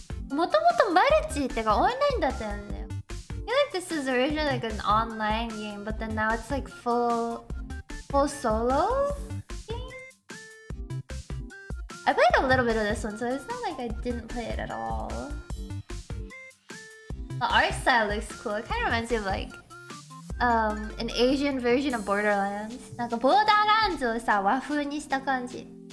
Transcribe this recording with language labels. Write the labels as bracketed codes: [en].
[ja] もともとマルチってかオンラインだったよね。 [en] I feel like this is originally like an online game, but then now it's like full solo game. I played a little bit of this one, so it's not like I didn't play it at all. The art style looks cool. It kind of reminds me of like an Asian version of Borderlands. [ja] なんかボーダーランズをさ和風にした感じ。